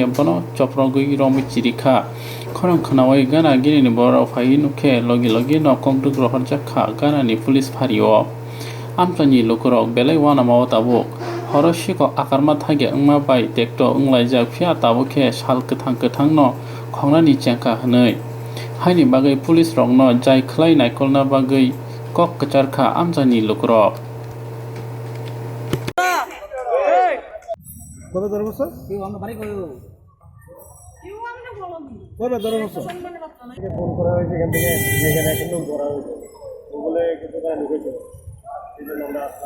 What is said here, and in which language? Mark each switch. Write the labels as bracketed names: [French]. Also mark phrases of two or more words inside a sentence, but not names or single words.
[Kok Borok] bono choprogoi romi chirikha khorang khanawai gana gini bora phai nukhe logi logi no kongduk rohar jakha gana ni police phario amchani lokorok belai wana mawa tabuk horoshiko akarma thage ungma bai tekto unglaijak phia tabukhe sal kathang kathang no khongnani chengka hnoi haini bagai police rok no jai khlai naikolna bagai kok kacharkha amchani lokorok [Bangla] কবে ধরে বসো কবে ধরে বসো ফোন করা হয়েছে এখান থেকে যেখানে একটা লোক ধরা হয়েছে ওগুলো কিছু করে ঢুকেছে এই জন্য আমরা আসলাম।